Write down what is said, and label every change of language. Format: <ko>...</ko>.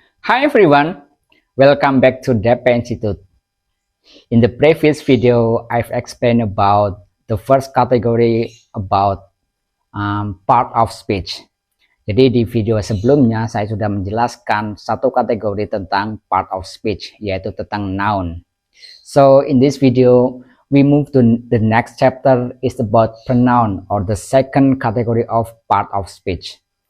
<en>Hi everyone, welcome back to DEPA Institute. In the previous video, I've explained about the first category about part of speech.</en> <id>Jadi di video sebelumnya saya sudah menjelaskan satu kategori tentang part of speech, yaitu tentang noun.</id> <en>So in this video, we move to the next chapter is about pronoun or the second category of part of speech.</en>